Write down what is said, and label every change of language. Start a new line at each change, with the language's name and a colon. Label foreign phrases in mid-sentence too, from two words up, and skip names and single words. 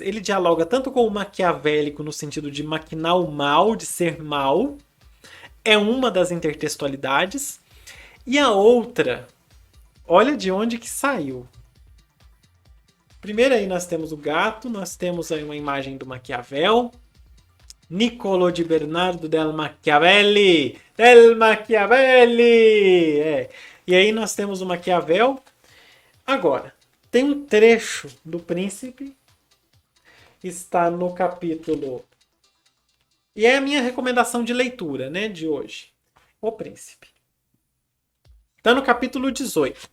Portuguese: Ele dialoga tanto com o maquiavélico no sentido de maquinar o mal, de ser mal, é uma das intertextualidades, e a outra, olha de onde que saiu. Primeiro aí nós temos o gato, nós temos aí uma imagem do Maquiavel. Niccolo di Bernardo del Machiavelli! Del Machiavelli! É. E aí nós temos o Maquiavel. Agora, tem um trecho do Príncipe. Está no capítulo... E é a minha recomendação de leitura, né, de hoje. O Príncipe. Está no capítulo 18.